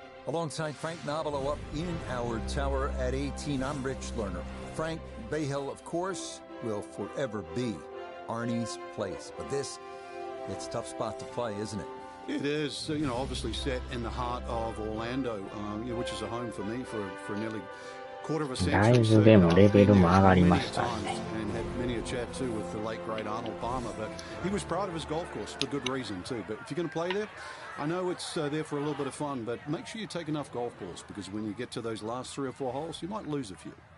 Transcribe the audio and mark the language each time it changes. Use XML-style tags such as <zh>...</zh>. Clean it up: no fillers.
<en>Alongside Frank Nobilo up in our tower at 18, I'm Rich Lerner. Frank, Bay Hill, of course, will forever be Arnie's place. But this, it's a tough spot to play, isn't it? It is, obviously set in the heart of Orlando, which is a home for me for nearly quarter of a century.</en> <ja>だいぶでもレベルも上がりましたね。</ja> <en>And had many a chat too with the late great Arnold Palmer, but he was proud of his golf course for good reason too. But if you're going to play there, I know it's there for a little bit of fun, but make sure you take enough golf balls because when you get to those last 3 or 4 holes, you might lose a few.</en>